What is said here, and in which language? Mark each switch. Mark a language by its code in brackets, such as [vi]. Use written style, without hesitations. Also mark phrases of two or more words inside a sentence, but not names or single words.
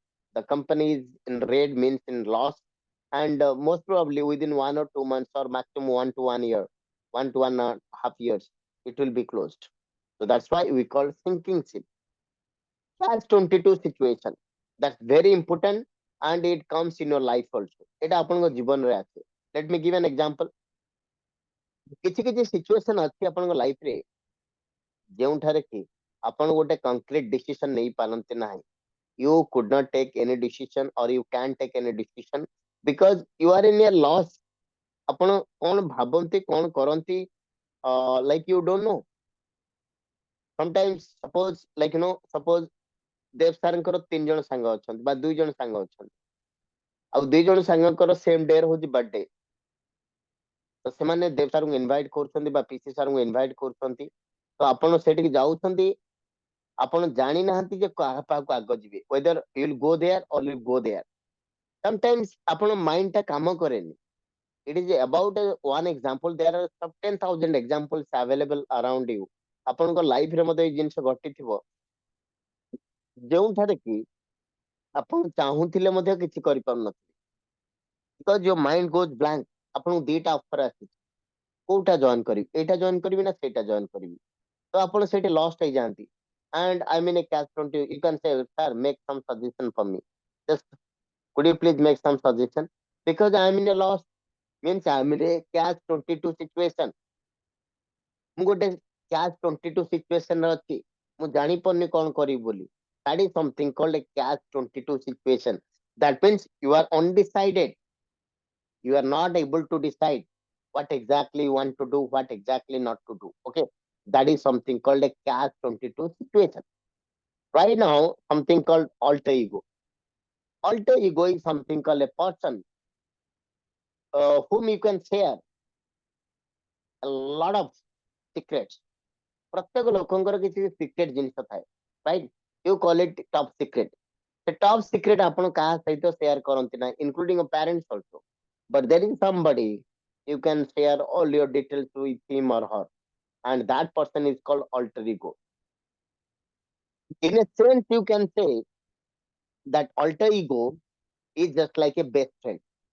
[en] The company is in red, means in loss, and most probably within 1 or 2 months or maximum 1 to 1 year, 1 to 1.5 years, it will be closed. So that's why we call sinking ship. Catch 22 situation. That's very important and it comes in your life also. [or] এটা ଆପଣଙ୍କ ଜୀବନରେ ଆସେ. [en] Let me give an example. [or] କିଛି କିଛି situation ଅଛି ଆପଣଙ୍କ ଲାଇଫ ରେ ଯେଉଁଠାରେ କି ଆପଣ ଗୋଟେ [en] concrete decision [or] ନେଇ ପାରନ୍ତି ନାହିଁ. [en] You could not take any decision or you can't take any decision because you are in a loss. [or] ଆପଣ କଣ ଭାବନ୍ତି କଣ କରନ୍ତି, [en] like you don't know. Sometimes suppose [or] ଦେବ ସାରଙ୍କର 3 ଜଣ ସାଙ୍ଗ ଅଛନ୍ତି ବା 2 ଜଣ ସାଙ୍ଗ ଅଛନ୍ତି, ଆଉ 2 ଜଣ ସାଙ୍ଗଙ୍କର [en] same day [or] ହଉଛି ବର୍ଥଡେ. ତ ସେମାନେ ଦେବ ସାରଙ୍କୁ ଇନଭାଇଟ କରୁଛନ୍ତି ବା ପିସି ସାରଙ୍କୁ ଇନଭାଇଟ କରୁଛନ୍ତି. ତ ଆପଣ ସେଠିକି ଯାଉଛନ୍ତି, ଆପଣ ଜାଣିନାହାନ୍ତି ଯେ କାହା ପାଖକୁ ଆଗ ଯିବେ, [en] whether you will go there or you will go there. [or] Sometimes ଆପଣ ମାଇଣ୍ଡ ଟା କାମ କରେନି. [en] It is about one example. There are some 10,000 examples available around you. [or] ଆପଣଙ୍କ ଲାଇଫରେ ମଧ୍ୟ ଏଇ ଜିନିଷ ଘଟିଥିବ ଯେଉଁଠାରେ କି ଆପଣ ଚାହୁଁଥିଲେ ମଧ୍ୟ କିଛି କରିପାରୁନଥିବେ. [en] Because your mind goes blank. [or] ଆପଣଙ୍କୁ ଦିଟା ଅଫର ଆସିଛି, କୋଉଟା ଜଏନ କରିବି, ଏଇଟା ଜଏନ କରିବି ନା ସେଇଟା ଜଏନ କରିବି. ତ ଆପଣ ସେଇଠି ଲଷ୍ଟ ହେଇଯାଆନ୍ତି. [en] And I mean a catch 20, you can say, sir, make some suggestion for me. Just could you please make some suggestion? Because I am in a loss, means I am in a catch 22 situation. [or] ମୁଁ ଗୋଟେ [en] catch 22 situation [or] ରେ ଅଛି, ମୁଁ ଜାଣିପାରୁନି କଣ କରିବି ବୋଲି. [en] That is something called a catch 22 situation. That means you are undecided. You are not able to decide what exactly you want to do, what exactly not to do. Okay, that is something called a catch 22 situation. Right now, something called alter ego. Alter ego is something called a person whom you can share a lot of secrets. [or] ପ୍ରତ୍ୟେକ ଲୋକଙ୍କର କିଛି ସିକ୍ରେଟ ଜିନିଷ ଥାଏ, [en] right? You call it top secret. The top secret [or] ଆପଣ କାହା ସହିତ [en] share [or] କରନ୍ତି ନାହିଁ, [en] including your parents also. But there is somebody you can share all your details with him or her, and that person is called alter ego. In a sense, you can say that alter ego is just like a best friend.